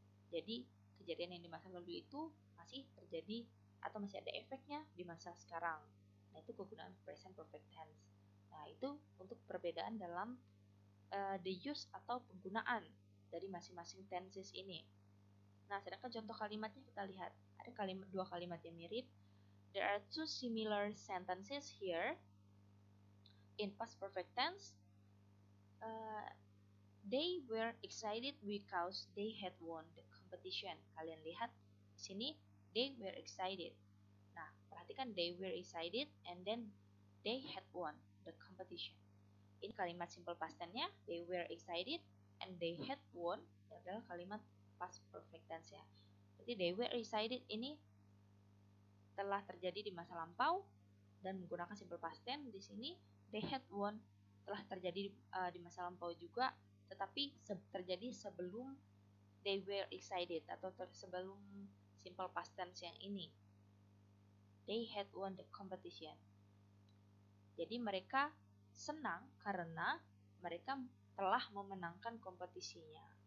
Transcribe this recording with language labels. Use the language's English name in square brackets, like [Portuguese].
[Indonesian] Jadi kejadian yang di masa lalu itu masih terjadi atau masih ada efeknya di masa sekarang. Nah, itu kegunaan present perfect tense. Nah, itu untuk perbedaan dalam the use atau penggunaan dari masing-masing tenses ini. Nah, sedangkan contoh kalimatnya kita lihat. Ada dua kalimat yang mirip. [English] There are two similar sentences here. In past perfect tense, they were excited because they had won the competition. [Indonesian] Kalian lihat di sini, [English] they were excited. [Indonesian] Nah, perhatikan [English] they were excited and then they had won the competition. [Indonesian] Ini kalimat simple past tense-nya, [English] they were excited and they had won [Indonesian] adalah kalimat past perfect tense ya. Jadi [English] they were excited [Indonesian] ini telah terjadi di masa lampau dan menggunakan simple past tense. Di sini [English] they had won [Indonesian] telah terjadi di masa lampau juga, tetapi terjadi sebelum [English] they were excited [Indonesian] atau sebelum simple past tense yang ini. [English] They had won the competition. [Indonesian] Jadi mereka senang karena mereka telah memenangkan kompetisinya.